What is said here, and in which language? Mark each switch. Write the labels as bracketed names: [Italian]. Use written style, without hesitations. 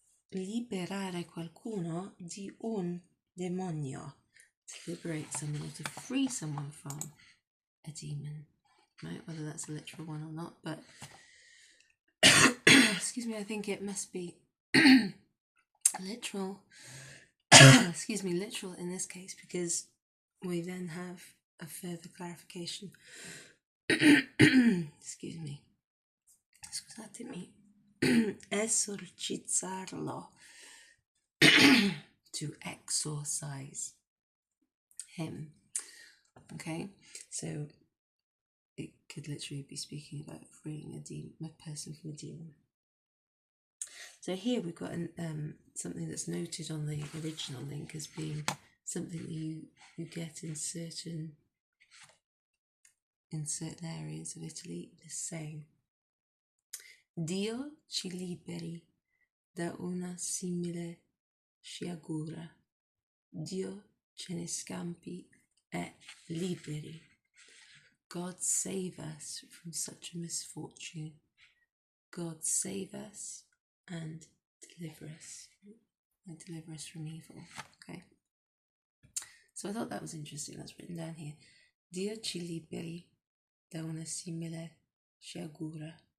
[Italian] Liberare qualcuno di un demonio. [English] To liberate someone or to free someone from a demon, right? Whether that's a literal one or not, but excuse me, I think it must be literal. Excuse me, literal in this case, because we then have a further clarification. Excuse me. [Italian] Scusatemi. Esorcizzarlo. [English] To exorcise him. Okay, so it could literally be speaking about freeing a person from a demon. So here we've got something that's noted on the original link as being something that you get in certain areas of Italy. The same. [Italian] Dio ci liberi da una simile sciagura. Dio ce ne scampi e liberi. [English] God save us from such a misfortune. God save us and deliver us. And deliver us from evil. Okay. So I thought that was interesting. That's written down here. [Italian] Dio ci liberi da una simile sciagura.